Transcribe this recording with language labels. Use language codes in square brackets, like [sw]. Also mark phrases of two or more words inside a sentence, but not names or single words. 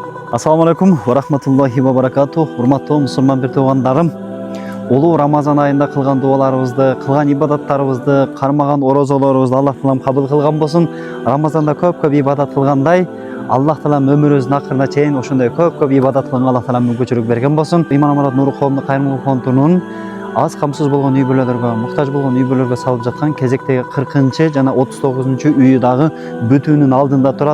[ar] السلام عليكم ورحمة الله وبركاته. [ky] Урматтуу мусулман бир туугандарым. Улуу Рамазан айында кылган дубаларыбызды, кылган ибадаттарыбызды, кармаган орозолорубузду Аллах таалам кабыл кылган болсун. Рамазанда көп ибадат кылгандай, Аллах таалам өмүрүбүздүн акырына чейин ошондой көп ибадат кылганга Аллах таалам мүмкүнчүлүк берген болсун. Иман Амарат Нуру коомдук кайрымдуулук фондунун аз камсыз болгон үй бүлөлөргө, муктаж болгон үй бүлөлөргө салып жаткан кезектеги 40-чы жана 39-чу үйү дагы бүтүүнүн алдында турат.